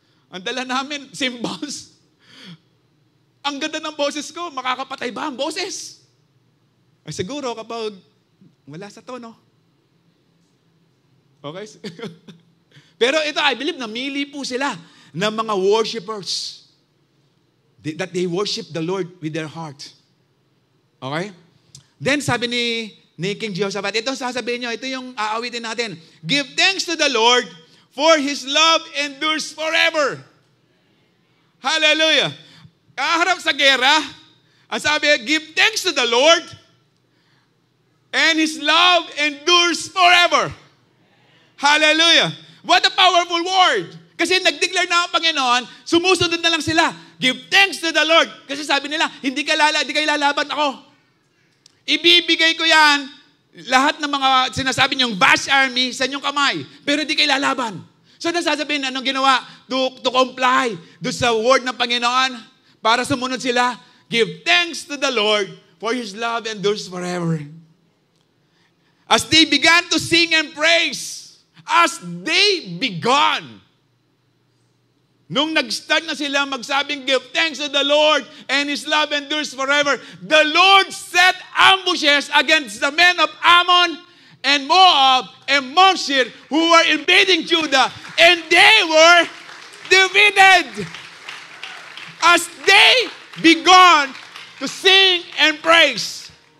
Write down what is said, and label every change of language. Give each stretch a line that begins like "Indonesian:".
Filipino: Ang dala namin, cymbals. Ang ganda ng boses ko, makakapatay ba ang boses? Ay, siguro kapag wala sa tono. Okay? Pero ito,
English: I believe,
Filipino: namili po sila ng mga worshipers.
English: That they worship the Lord with their heart. Okay?
Filipino: Then sabi ni King Jehoshaphat, ito sasabihin nyo, ito yung aawitin natin.
English: Give thanks to the Lord, for His love endures forever. Hallelujah.
Filipino: Kaharap sa gera, ang sabi,
English: give thanks to the Lord, and His love endures forever. Hallelujah. What a powerful word.
Filipino: Kasi nag-declare na ang Panginoon, sumusunod na lang sila.
English: Give thanks to the Lord.
Filipino: Kasi sabi nila, hindi kayo lalaban ako. Ibibigay ko yan, lahat ng mga sinasabi niyong vast army sa inyong kamay. Pero hindi kayo lalaban. So nasasabihin, anong ginawa? To comply doon sa word ng Panginoon para sumunod sila.
English: Give thanks to the Lord, for His love endures forever. As they began to sing and praise, as they began,
Filipino: nung nag-start na sila magsabing,
English: give thanks to the Lord and His love endures forever, the Lord set ambushes against the men of Ammon and Moab and Mount Seir who were invading Judah, and they were defeated as they began to sing and praise.